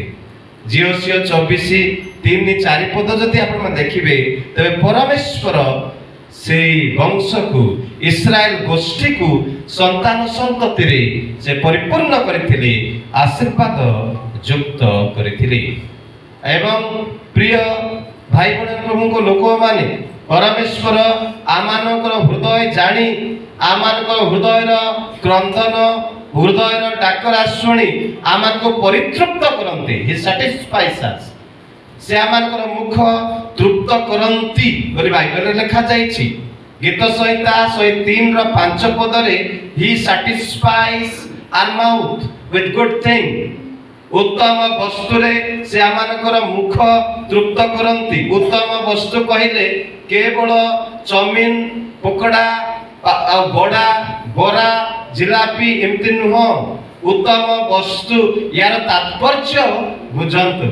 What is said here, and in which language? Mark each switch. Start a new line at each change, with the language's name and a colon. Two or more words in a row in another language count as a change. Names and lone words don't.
Odia: ଜିଓସିଓ 24:3-4 ପଦ ଯଦି ଆପଣ ଦେଖିବେ, ତେବେ ପରମେଶ୍ୱର ସେଇ ବଂଶକୁ, ଇସ୍ରାଏଲ ଗୋଷ୍ଠୀକୁ ସନ୍ତାନ ସନ୍ତତିରେ ସେ ପରିପୂର୍ଣ୍ଣ କରିଥିଲେ, ଆଶୀର୍ବାଦ ଯୁକ୍ତ କରିଥିଲେ। ଏବଂ ପ୍ରିୟ ଭାଇ ଭଉଣୀ ପ୍ରଭୁଙ୍କ ଲୋକମାନେ, ପରମେଶ୍ୱର ଆମମାନଙ୍କର ହୃଦୟ ଜାଣି, ଆମମାନଙ୍କର ହୃଦୟର କ୍ରନ୍ଦନ, ହୃଦୟର ଡାକରା ଶୁଣି ଆମକୁ ପରିତୃପ୍ତ କରନ୍ତି।
English: He satisfies us.
Odia: ସେ ଆମମାନଙ୍କର ମୁଖ ତୃପ୍ତ କରନ୍ତି ବୋଲି ବାଇବେଲରେ ଲେଖାଯାଇଛି। ଗୀତ ସଂହିତା 103:5 ପଦରେ
English: He satisfies our mouth with good thing.
Odia: ଉତ୍ତମ ବସ୍ତୁରେ ସେ ଆମମାନଙ୍କର ମୁଖ ତୃପ୍ତ କରନ୍ତି। ଉତ୍ତମ ବସ୍ତୁ କହିଲେ କେବଳ ଚମିନ, ପକୋଡ଼ା ଆଉ ବଡ଼ା, ବରା, ଜିଲାପି ଏମିତି ନୁହଁ। ଉତ୍ତମ ବସ୍ତୁ, ୟାର ତାତ୍ପର୍ଯ୍ୟ ବୁଝନ୍ତୁ।